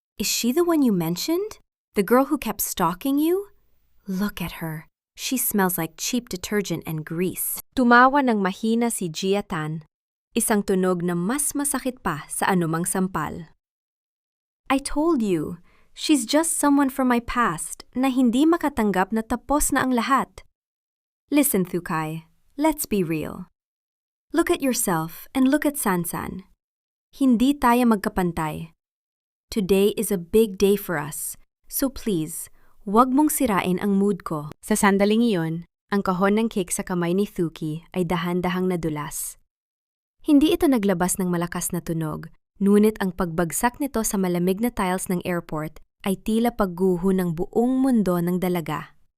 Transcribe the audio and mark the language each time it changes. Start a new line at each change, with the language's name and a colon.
English: Is she the one you mentioned? The girl who kept stalking you? Look at her. She smells like cheap detergent and grease.
Filipino: Tumawa ng mahina si Giathan, isang tunog na mas masakit pa sa anumang sampal.
English: I told you, she's just someone from my past
Filipino: na hindi makatanggap na tapos na ang lahat.
English: Listen, Thu Kai, let's be real. Look at yourself and look at Sansan.
Filipino: Hindi tayo magkapantay.
English: Today is a big day for us, so please,
Filipino: huwag mong sirain ang mood ko. Sa sandaling iyon, ang kahon ng cake sa kamay ni Thuki ay dahan-dahang nadulas. Hindi ito naglabas ng malakas na tunog, ngunit ang pagbagsak nito sa malamig na tiles ng airport ay tila pagguho ng buong mundo ng dalaga.